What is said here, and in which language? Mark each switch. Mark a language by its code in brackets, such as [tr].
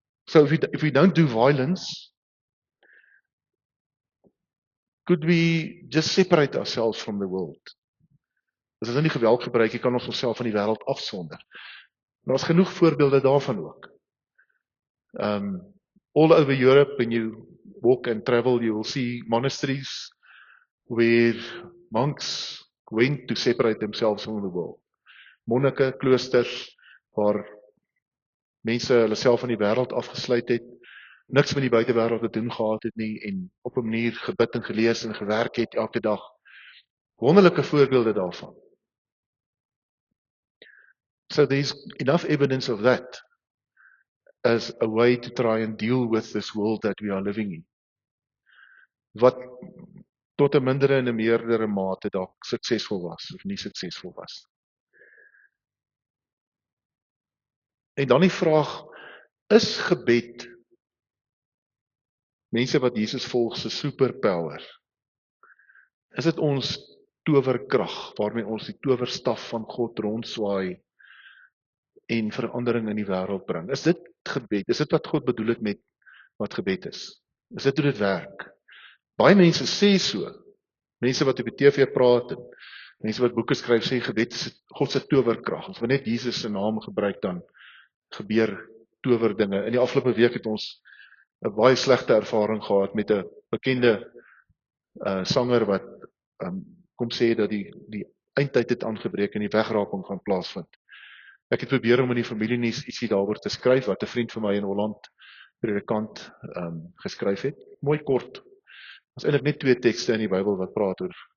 [en] So if we don't do violence, could we just separate ourselves from the world? [af] As ons nie geweld gebruik, kan ons onsself van die wêreld afsonder. Daar's genoeg voorbeelde daarvan ook. [en] All over Europe, when you walk and travel, you will see monasteries where monks went to separate themselves from the world. [af] Monnike, kloosters, waar mense hulle self van die wêreld afgesluit het, niks met die buitewêreld te doen gehad het nie, en op 'n manier gebid en gelees en gewerk het elke dag. Wonderlike voorbeelde daarvan. [en] So there's enough evidence of that as a way to try and deal with this world that we are living in. [af] Wat tot 'n mindere en 'n meerdere mate dalk suksesvol was of nie suksesvol was. En dan die vraag, is gebed mense wat Jesus volg se superpower? Is dit ons towerkrag waarmee ons die towerstaf van God rondswaai en verandering in die wêreld bring? Is dit gebed? Is dit wat God bedoel het met wat gebed is? Is dit hoe dit werk? Baie mense sê so. Mense wat op die TV praat en mense wat boeke skryf sê gebed is God se towerkrag. As we net Jesus se naam gebruik, dan gebeur towerdinge. In die afgelope week het ons 'n baie slegte ervaring gehad met 'n bekende sanger wat kom sê dat die eindtyd het aangebreek en die wegraaking gaan plaasvind. Ek het probeer om in die familienuus ietsie daaroor te skryf wat 'n vriend van my in Holland, predikant, geskryf het. Mooi kort. Ons eintlik net 2 tekste in die Bybel wat praat oor